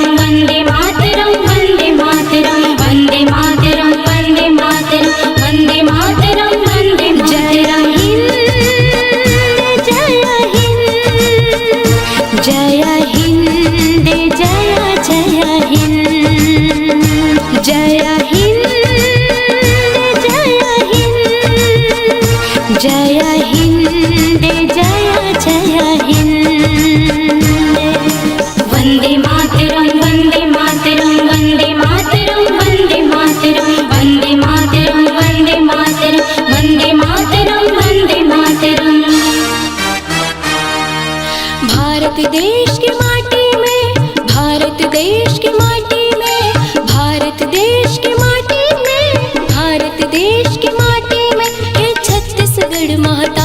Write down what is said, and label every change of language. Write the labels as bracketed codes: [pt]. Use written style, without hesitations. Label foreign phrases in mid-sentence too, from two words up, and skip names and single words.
[sa] वंदे मातरम वंदे मातरम वंदे मातरम वंदे मातरम वंदे मातरम वंदे [hi] जय हिंद जय हिंद जय हिंद जय जय हिंद जय हिंद जय हिंद जय हिंद जय जय हिंद। [sa] वंदे मातरम वंदे मातरम वंदे मातरम वंदे मातरम वंदे मातरम वंदे मातरम वंदे मातरम वंदे मातरम। [hi] भारत देश की माटी में, भारत देश की माटी में, भारत देश की माटी में, भारत देश की माटी में है छत्तीसगढ़ महा